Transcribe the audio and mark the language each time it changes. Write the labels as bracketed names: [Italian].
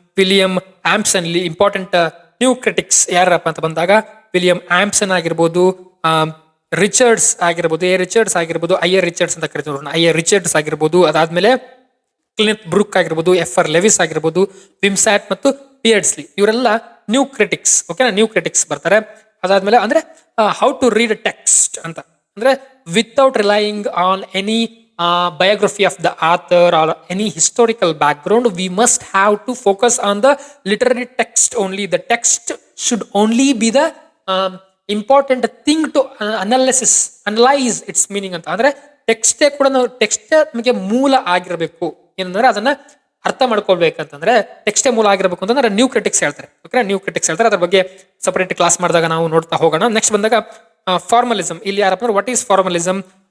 [Kannada] William ಆಂಪ್ಸನ್, ಇಲ್ಲಿ important new critics ಯಾರಪ್ಪ ಅಂತ ಬಂದಾಗ ವಿಲಿಯಂ ಆಂಪ್ಸನ್ ಆಗಿರ್ಬೋದು, ರಿಚರ್ಡ್ಸ್ ಆಗಿರ್ಬೋದು, ಐಯರ್ ರಿಚರ್ಡ್ಸ್ ಅಂತ ಕರಿತೀವಿ, ಐಯರ್ ರಿಚರ್ಡ್ಸ್ ಆಗಿರ್ಬೋದು. ಅದಾದ್ಮೇಲೆ ಕ್ಲಿನೆತ್ ಬ್ರೂಕ್ ಆಗಿರ್ಬೋದು, ಎಫ್.ಆರ್. ಲೆವಿಸ್ ಆಗಿರ್ಬೋದು, ವಿಮ್ಸ್ಯಾಟ್ ಮತ್ತು ಪಿಯರ್ಡ್ಸ್ಲಿ, ಇವರೆಲ್ಲ ನ್ಯೂ ಕ್ರಿಟಿಕ್ಸ್, ಓಕೆನಾ. ನ್ಯೂ ಕ್ರಿಟಿಕ್ಸ್ ಬರ್ತಾರೆ. ಅದಾದ್ಮೇಲೆ ಅಂದ್ರೆ [English] how to read text [Kannada] ಅಂತ ಅಂದ್ರೆ [English] Without relying on any biography of the author or any historical background, we must have to focus on the literary text only. The text should only be the important thing to analyze its meaning ಅಂತ. [Kannada] ಅಂದ್ರೆ ಟೆಕ್ಸ್ಟೇ ಕೂಡ ನಾವು ನಮಗೆ ಮೂಲ ಆಗಿರಬೇಕು, ಏನಂದ್ರೆ ಅದನ್ನ ಅರ್ಥ ಮಾಡ್ಕೊಳ್ಬೇಕಂತಂದ್ರೆ ಟೆಕ್ಸ್ಟೇ ಮೂಲ ಆಗಿರಬೇಕು ಅಂತಂದ್ರೆ ನ್ಯೂ ಕ್ರಿಟಿಕ್ಸ್ ಹೇಳ್ತಾರೆ, ಓಕೆ. ನ್ಯೂ ಕ್ರಿಟಿಕ್ಸ್ ಹೇಳ್ತಾರೆ, ಅದ್ರ ಬಗ್ಗೆ ಸಪರೇಟ್ ಕ್ಲಾಸ್ ಮಾಡಿದಾಗ ನಾವು ನೋಡ್ತಾ ಹೋಗೋಣ. ನೆಕ್ಸ್ಟ್ ಬಂದಾಗ ಫಾರ್ಮಲಿಸಮ್, ಇಲ್ಲಿ ಯಾರಪ್ಪ ಅಂದ್ರೆ [English] What is formalism.